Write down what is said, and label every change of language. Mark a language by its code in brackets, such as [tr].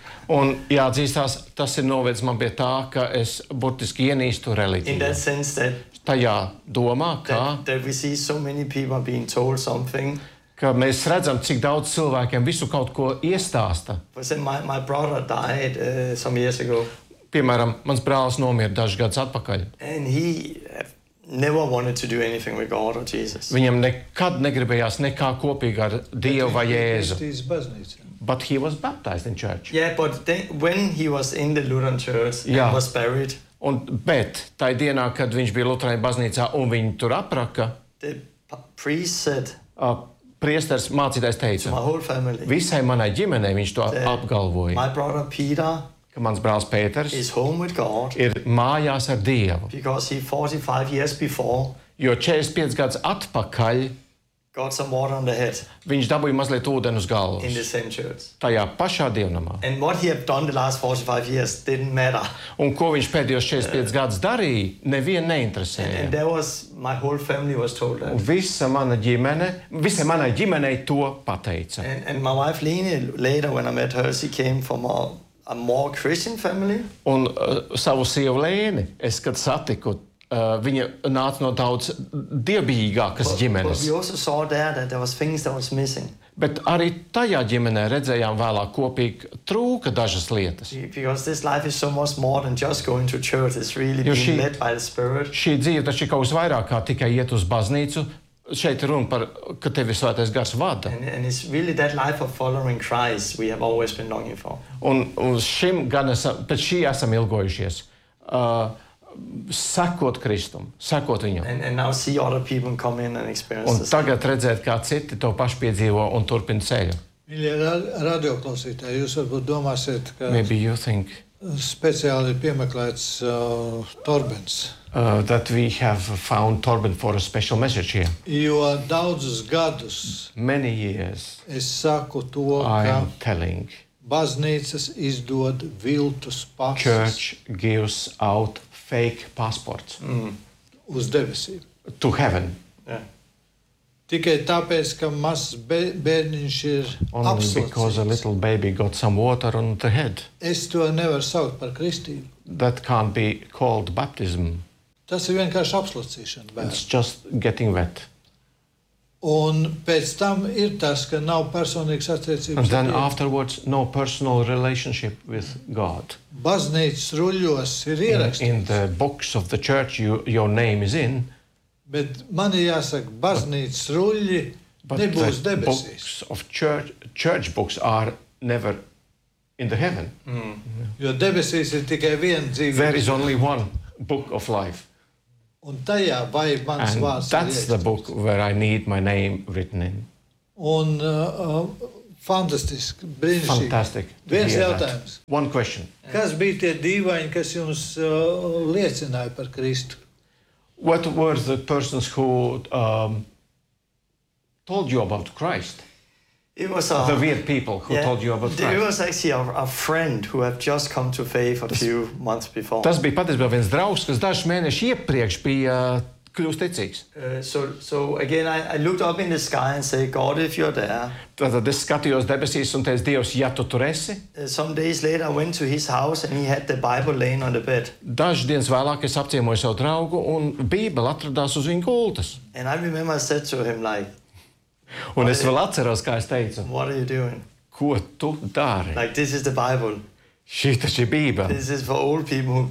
[lv] Un jāatzīstās, tas ir novedis man pie tā, ka es burtiski ienīstu reliģiju. [en] In that sense that [lv] tajā domā, [en] that we see so many people being told something. [lv] Ka mēs redzam, cik daudz cilvēkiem visu kaut ko iestāsta. [en] My brother died some years ago. [lv] Piemēram, mans brālis nomira dažus gadus atpakaļ. [en] And he never wanted to do anything with God or Jesus. [lv] Viņam nekad negribējās nekā kopīgā ar Dievu vai Jēzu. [en] But he was baptized in church. Yeah, but when he was in the Lutheran church, yeah, and was buried. [lv] Un bet tajā dienā, kad viņš bija Lutherāņu baznīcā un viņu tur apraka, [en] the priest said, [lv] priesters mācītājs teica, [en] to my whole family, [lv] visai manai ģimenei viņš to apgalvoja. [en] My brother Peter, [lv] ka mans brālis Pēters ir mājās ar Dievu. [en] Because he 45 years before, [lv] jo 45 gadus atpakaļ [en] got some water on the head. [lv] Viņš dabūja mazliet ūdeni uz galvas. [en] In the same church. [lv] Tajā pašā dievnamā. [en] And what he had done the last 45 years didn't matter. [lv] Un ko viņš pēdējos 45 gadus darīja, nevien neinteresēja. [en] And that was my whole family was told that. [lv] Visa mana ģimenei to pateica. [en] And my wife Lene, later when I met her, she came from a more Christian family. [lv] Un savu sievu Lēni, es kad satiku, viņa nāca no daudz dievbijīgākas ģimenes. [en] But we also saw there was things that was missing. [lv] Bet arī tajā ģimenē redzējām vēlāk kopīgi trūka dažas lietas. [en] Because this life is so much more than just going to church. It's really being led by the Spirit. [lv] Šī dzīve taču ir kaut kas vairāk kā tikai iet uz baznīcu. Šeit runa par, ka tev ir Svētais Gars vada. [en] And it's really that life of following Christ we have always been longing for. [lv] Un šim gan pēc šī esam ilgojušies. Sekot Kristum, sekot Viņam. [en] And now see other people come in and experience [lv] un [en] this. [lv] Tagad redzēt, kā citi to paši piedzīvo un turpina ceļu. Mīļie radio klausītāji, jūs varbūt domāsiet, ka [en] maybe you think [lv] speciāli piemeklēts Torbens. [en] That we have found Torben for a special message here. [lv] Jo daudzus gadus [en] many years [lv] es saku to, [en] I'm telling [lv] baznīcas izdod viltus pasus. [en] Church gives out fake passports. Mm. [lv] Uz debesīm. [en] To heaven. [lv] Tikai tāpēc, ka mazs bērniņš ir apslacīts. [en] Only because a little baby got some water on the head. [lv] Es to nevaru saukt par kristību. [en] That can't be called baptism. [lv] Tas ir vienkārši apslacīšana bērni. [en] It's just getting wet. [lv] Un pēc tam ir tas, ka nav personīgas attiecības. [en] And then afterwards no personal relationship with God. [lv] Baznīcas ruļos ir ierakstīts. [en] In the books of the church your name is in. [lv] Bet man jāsaka, baznīcas ruļi nebūs debesīs. [en] But the books of church books are never in the heaven. Mm. [lv] Jo debesīs ir tikai viena dzīve. [en] There is only one book of life. [lv] Un tajā vai mans vārds ir. [en] That's the book where I need my name written in. [lv] Un fantastiski, brīnišķīgi. [en] Fantastic. [lv] Viens jautājums. [en] One question. [lv] Kas bija tie dīvaini, kas jums liecināja par Kristu? [en] What were the persons who told you about Christ? It was the weird people who told you about Christ. It was actually a friend who had just come to faith a few months before. [lv] Tas bija patiesībā viens draugs, kas dažus mēnešus iepriekš bija kļuvis ticīgs. [en] So again I looked up in the sky and said, God, if you're there. [lv] Tad es skatījos debesīs un teicu, Dievs, ja tu tur esi. [en] Some days later I went to his house and he had the Bible laying on the bed. [lv] Dažas dienas vēlāk es apciemoju savu draugu un Bībele atradās uz viņa gultas. [en] And I remember I said to him like, [lv] Un es vēl atceros, kā es teicu. [en] What are you doing? [lv] Ko tu dari? [en] Like, this is the Bible. [lv] Šī taču ir Bībele. [en] This is for old people who